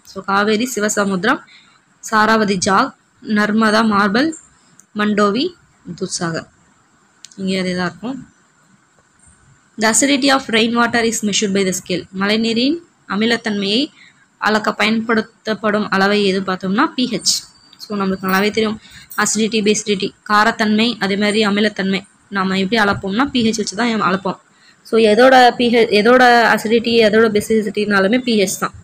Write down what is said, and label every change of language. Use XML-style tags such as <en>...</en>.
<ta>So Kaveri, Sivasamudram, சாராவதி jack, Narmada marble, Mandovi, Dudhsagar, இங்கே அதே தான் இருக்கும்.</ta> <en>The acidity of rainwater is measured by the scale.</en> <ta>மழைநீரின் அமிலத்தன்மையை அளக்க பயன்படுத்தப்படும் அளவை எது பார்த்தோம்னா pH. ஸோ நம்மளுக்கு நல்லாவே தெரியும் அசிடிட்டி பேசிடிட்டி காரத்தன்மை அதே மாதிரி அமிலத்தன்மை நம்ம எப்படி அளப்போம்னா pH வச்சு தான் அளப்போம். ஸோ எதோட அசிடிட்டி எதோட பேசிடிட்டினாலுமே pH தான்.</ta>